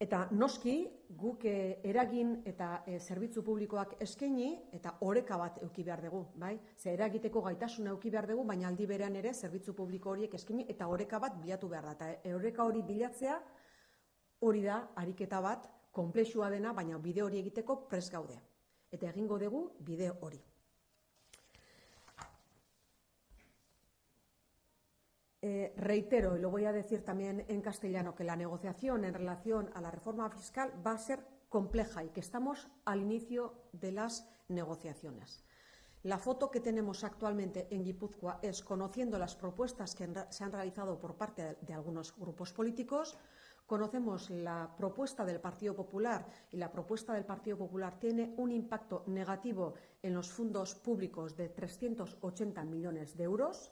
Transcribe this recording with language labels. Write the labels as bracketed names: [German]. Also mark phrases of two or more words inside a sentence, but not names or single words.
[Basque] Eta noski, guk eragin eta zerbitzu publikoak eskaini eta oreka bat eduki behar dugu, bai? Ze eragiteko gaitasuna eduki behar dugu, baina aldi berean ere zerbitzu publiko horiek eskaini eta oreka bat bilatu behar da. Eta oreka hori bilatzea hori da ariketa bat konplexua dena, baina bide hori egiteko prest gaude. Eta egingo dugu bide hori. [Spanish] Reitero, y lo voy a decir también en castellano, que la negociación en relación a la reforma fiscal va a ser compleja y que estamos al inicio de las negociaciones. La foto que tenemos actualmente en Guipúzcoa es, conociendo las propuestas que se han realizado por parte de algunos grupos políticos, conocemos la propuesta del Partido Popular y la propuesta del Partido Popular tiene un impacto negativo en los fondos públicos de 380 millones de euros.